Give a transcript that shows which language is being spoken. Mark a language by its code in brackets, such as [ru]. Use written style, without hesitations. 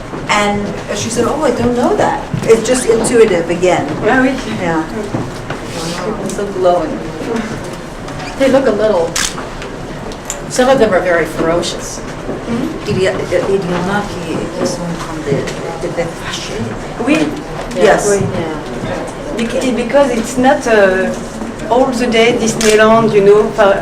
[en] And she said, "Oh, I don't know that." It's just intuitive again. [fr] Ah oui. [en] Yeah. It's so glowing. They look a little, some of them are very ferocious. [fr] Il y en a qui sont comme des bêtes fâchées. Oui. [en] Yes. [fr] Oui. [en] Yeah. Because it's not all the day Disneyland, you know.